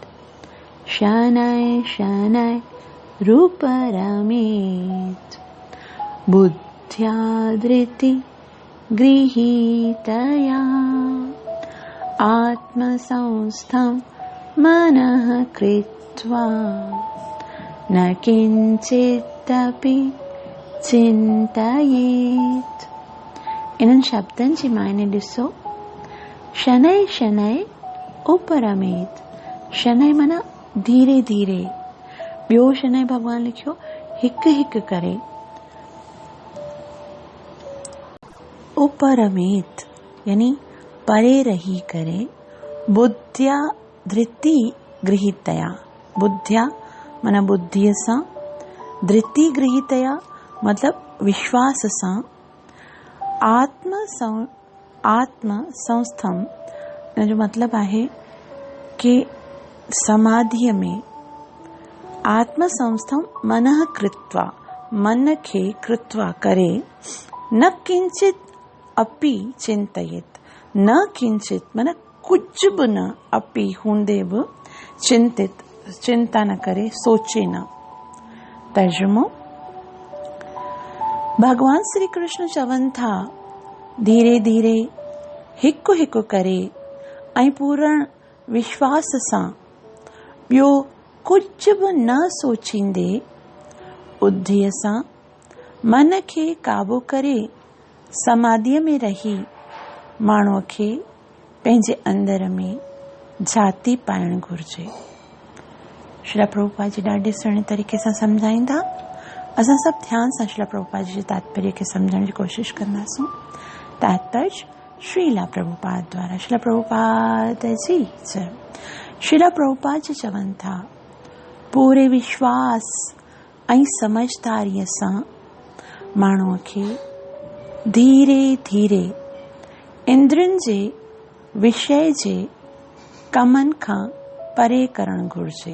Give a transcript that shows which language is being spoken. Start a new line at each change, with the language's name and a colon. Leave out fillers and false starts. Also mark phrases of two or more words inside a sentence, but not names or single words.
Sanskrit: शनै शनै रूप रमेत् बुद्ध्या धृति गृहीतया आत्मसंस्थं मनः कृत्वा न किञ्चिदपि चिन्तयेत्।
Sindhi: इन्हनि शब्दनि जी मायने ॾिसो।
Sanskrit: शनै शनै उपरमेत।
Sindhi: शनै माना धीरे धीरे। ॿियो शनै भगवान लिखियो हिकु हिकु करे। उपरमेत यानी परे रही करे।
Sanskrit: बुद्ध्या धृति गृहीतया।
Sindhi: बुद्ध्या माना बुद्धीअ सां।
Sanskrit: धृति गृहीतया
Sindhi: मतलब विश्वास सां। आत्म संस्थम जो मतलब आहे कि समाधिअ में
Sanskrit: आत्मसंस्थं मनः कृत्वा,
Sindhi: मन खे कृत्वा करे,
Sanskrit: न किंचित अपि चिंतयेत,
Sindhi: न किंचित मन कुछ बि न, अपि हूंदे बि चिंतित चिंता न करे, सोचे न। तर्जुमो, भगवान श्री कृष्ण चवनि था, धीरे धीरे हिकु हिकु करे ऐं पूर्ण विश्वास सां ॿियो कुझु बि न सोचींदे बुद्धीअ सां मन खे काबू करे समाधीअ में रही माण्हूअ खे पंहिंजे अंदर में जाती पाइणु घुर्जे। श्रील प्रभुपाद जी ॾाढे सुहिणे तरीक़े सां सम्झाईंदा। असां सभु ध्यान सां श्रील प्रभुपाद जी तात्पर्य खे सम्झण जी कोशिश कंदासूं। तात्पर्य श्रील प्रभुपाद द्वारा। श्रील प्रभुपाद जी जय। श्रील प्रभुपाद जी चवनि था, पूरे विश्वास ऐं समझदारीअ सां माण्हूअ खे धीरे धीरे इंद्रियनि जे विषय जे कमनि खां परे करणु घुर्जे।